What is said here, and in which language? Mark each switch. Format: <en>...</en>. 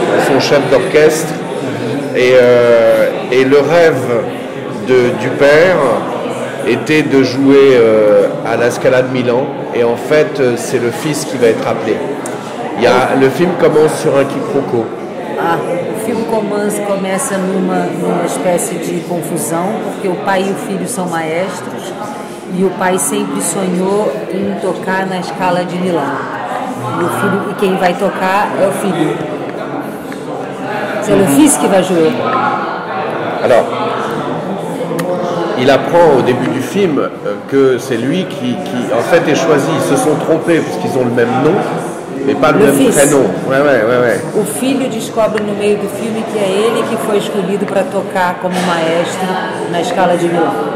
<fr>Ils sont chefs d'orchestre et le rêve du père était de jouer à la Scala de Milan, et en fait c'est le fils qui va être appelé. Le film commence sur un quiproquo.</fr> <pt>O filme começa numa espécie de confusão, porque o pai e o filho são maestros e o pai sempre sonhou em tocar na Scala de Milão. E quem vai tocar é o filho.</pt> <fr>C'est le fils qui va jouer. Alors, il apprend au début du film que c'est lui qui en fait est choisi. Ils se sont trompés parce qu'ils ont le même nom, mais pas le même prénom. Ouais.</fr> <pt>O filho descobre no meio do filme que é ele que foi escolhido para tocar como maestro na Scala de Milão.</pt>